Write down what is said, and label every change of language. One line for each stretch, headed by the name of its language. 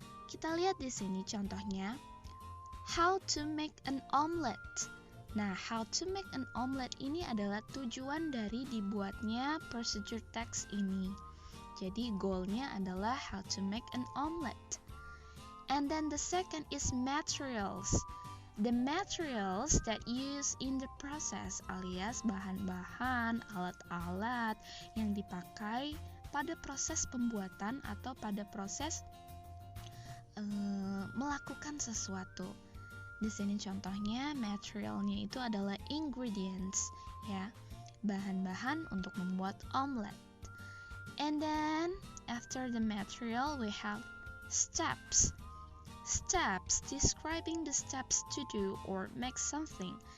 Indonesian: Kita lihat di sini contohnya,
English: how to make an omelette.
Indonesian: Nah,
English: how to make an omelette
Indonesian: ini adalah tujuan dari dibuatnya procedure text ini. Jadi goalnya adalah
English: how to make an omelette. And then the second is materials. The materials that used in the process
Indonesian: alias bahan-bahan, alat-alat yang dipakai pada proses pembuatan atau pada proses melakukan sesuatu. Di sini contohnya materialnya itu adalah ingredients, ya, bahan-bahan untuk membuat omelet.
English: And then after the material we have steps. Steps describing the steps to do or make something.